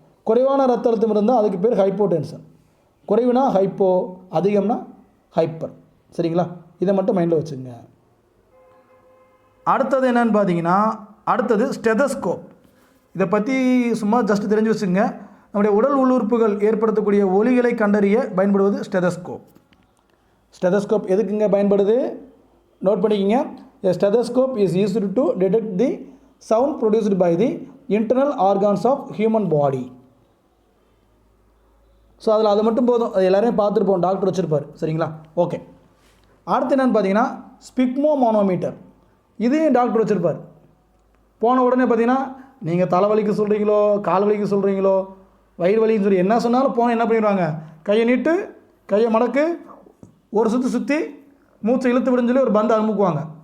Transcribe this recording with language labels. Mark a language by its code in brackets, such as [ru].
[ta] குறைவான ரத்த அழுத்தம் இருந்தால் அதுக்கு பேர் ஹைப்போ டென்ஷன். குறைவுனா ஹைப்போ, அதிகம்னா ஹைப்பர், சரிங்களா? இதை மட்டும் மைண்டில் வச்சுங்க. அடுத்தது என்னன்னு பார்த்தீங்கன்னா ஸ்டெதஸ்கோப். இதை பற்றி சும்மா ஜஸ்ட் தெரிஞ்சு வச்சுங்க. நம்முடைய உடல் உள்ளுறுப்புகள் ஏற்படுத்தக்கூடிய ஒலிகளை கண்டறிய பயன்படுவது ஸ்டெதஸ்கோப். ஸ்டெதஸ்கோப் எதுக்குங்க பயன்படுது? நோட் பண்ணிக்கிங்க. [en] A stethoscope is used to detect the sound produced by the internal organs of human body. [ta] So அதில் அது மட்டும் போதும், அது எல்லாரையும் பார்த்துருப்போம், டாக்டர் வச்சுருப்பார், சரிங்களா? ஓகே. அடுத்து என்னென்னு பார்த்தீங்கன்னா ஸ்பிக்மோ மானோமீட்டர். இதையும் டாக்டர் வச்சுருப்பார். போன உடனே பார்த்தீங்கன்னா நீங்கள் தலைவலிக்கு சொல்கிறீங்களோ, கால் வலிக்கு சொல்கிறீங்களோ, வயிறு வலின்னு சொல்லி என்ன சொன்னாலும் போன என்ன பண்ணிடுவாங்க, கையை நீட்டு, கையை மடக்கு, ஒரு சுற்றி மூச்சை இழுத்து விடுன்னு சொல்லி ஒரு பந்து அமுக்குவாங்க.